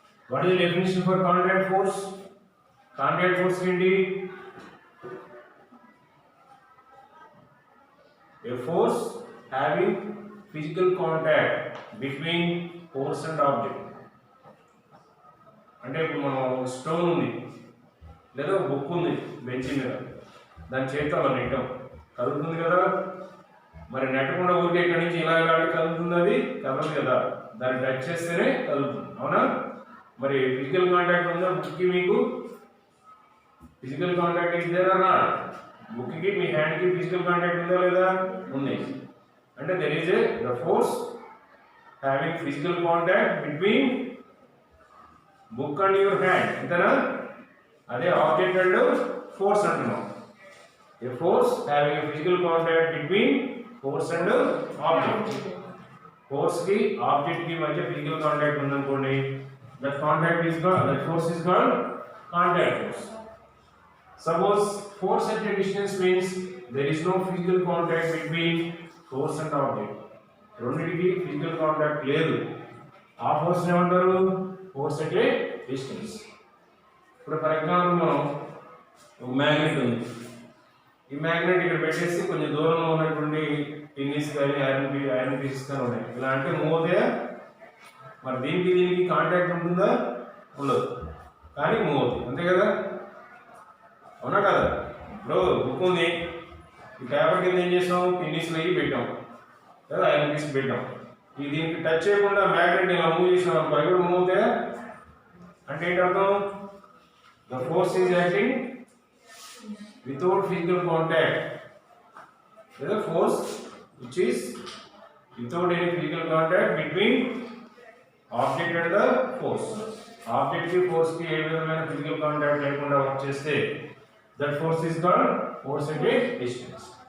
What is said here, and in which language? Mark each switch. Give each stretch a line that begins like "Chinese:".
English: What is the definition for contact force? Contact force ఏంటి? A force having physical contact between force and object.
Telugu: అంటే ఇప్పుడు మనం stone ఉంది లేదా book ఉంది బెంచ్ మీద, దాని చేతితో అలా నెట్టాం, కదులుతుంది కదా. మరి నెట్టకుండా ఊరికే ఇక్కడి నుంచి ఇలా కదులుతుంది, అది కదలదు కదా, దాన్ని టచ్ చేస్తేనే కదులుతుంది. అవునా? మరి ఫిజికల్ కాంటాక్ట్ ఉందా బుక్కి? మీకు
English: Physical contact is there or not?
Telugu: బుక్కి మీ హ్యాండ్కి ఫిజికల్ కాంటాక్ట్ ఉందా లేదా? ఉంది. అంటే
English: There is the force having physical contact between book and your hand.
Telugu: అంతేనా? అదే ఆబ్జెక్ట్ అండ్ ఫోర్స్ అంటున్నాం.
English: A force having physical contact between force and object.
Telugu: Force కి object కి మధ్య ఫిజికల్ కాంటాక్ట్ ఉందనుకోండి,
English: that force is called contact force. Suppose force at a distance means there is no physical contact between force and object.
Telugu: రెండింటికి physical contact లేదు, ఆ force ఏమంటారు? Force అంటే distance. ఇప్పుడు ఫర్ ఎగ్జాంపుల్ మనం ఒక మ్యాగ్నెట్ ఉంది, ఈ మ్యాగ్నెట్ ఇక్కడ పెట్టేసి కొంచెం దూరంలో ఉన్నటువంటి టెన్నిస్ కానీ ఐరన్ పీసెస్ కానీ ఉన్నాయి, ఇలా అంటే మూవ్ అవుతాయా? మరి దీనికి కాంటాక్ట్ ఉంటుందా? ఉండదు, కానీ మూవ్ అవుతుంది, అంతే కదా? అవునా కదా? ఇప్పుడు బుక్ ఉంది, ఈ పేపర్ కింద ఏం చేసాం? టెన్నిస్లో పెట్టాం కదా, ఐరన్ పీస్ పెట్టాం, ఈ దీనికి టచ్ చేయకుండా మ్యాగ్నెట్ ఇలా మూవ్ చేసినాం, అవి కూడా మూవ్ అవుతాయా? అంటే ఏంటి అర్థం?
English: The force is acting without physical contact. The force which is without any physical contact between object and the force.
Telugu: Object ki force ki ఏ విధమైన physical contact లేకుండా వర్క్ చేస్తే
English: that force is called force at a distance.